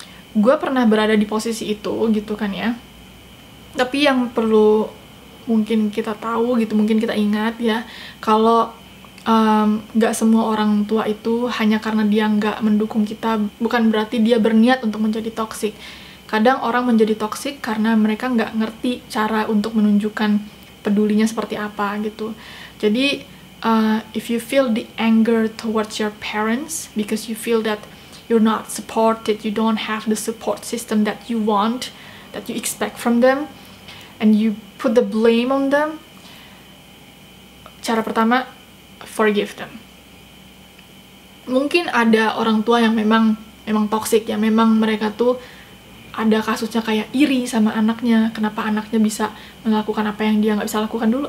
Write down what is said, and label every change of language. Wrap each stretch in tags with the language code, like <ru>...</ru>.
<id>Gue pernah berada di posisi itu gitu kan ya. Tapi yang perlu mungkin kita tahu gitu, mungkin kita ingat ya, kalau nggak semua orang tua itu hanya karena dia nggak mendukung kita, bukan berarti dia berniat untuk menjadi toksik. Kadang orang menjadi toksik karena mereka nggak ngerti cara untuk menunjukkan pedulinya seperti apa gitu. Jadi</id> <en>if you feel the anger towards your parents because you feel that you're not supported, you don't have the support system that you want, that you expect from them, and you put the blame on them,</en> <id>cara pertama,</id> <en>forgive them.</en> <id>Mungkin ada orang tua yang memang toksik ya, memang mereka tuh ada kasusnya kayak iri sama anaknya, kenapa anaknya bisa melakukan apa yang dia nggak bisa lakukan dulu.</id>